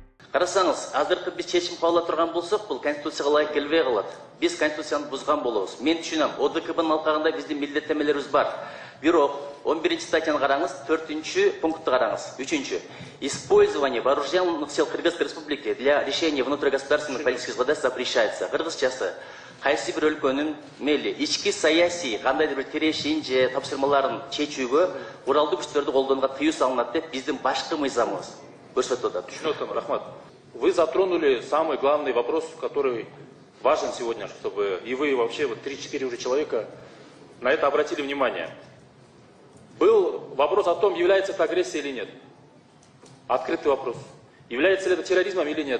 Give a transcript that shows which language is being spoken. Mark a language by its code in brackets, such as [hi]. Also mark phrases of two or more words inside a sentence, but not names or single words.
[ky] Қарасаңыз, азыркы біз чечим кабыл турган болсок, бул конституцияга ылайык келбей калат. Біз конституцияны бузган болобуз. Мен түшүнөм, ОДКБнын алкагында биздин милдеттенмелерибиз бар. Бирок 11-ci статьяны караңыз, 4-cü пунктты караңыз. 3-cü. [ru] Использование вооруженных сил Кыргызской Республики для решения внутригосударственных политических задач запрещается. [ky] Кыргызчасы кайсы бир өлкөнүн мели ички саясий кандайдыр бир тирешин же тапшырмаларын чечүүгө куралдуу күчтөрдү колдонууга тыюу салынат деп биздин башкы мыйзамыбыз көрсөтүп атат. Түшүнөтөм, рахмат. [ru] Вы затронули самый главный вопрос, который важен сегодня, чтобы и вы, и вообще вот 3-4 уже человека на это обратили внимание. Был вопрос о том, является это агрессией или нет. Открытый вопрос. Является ли это терроризмом или нет.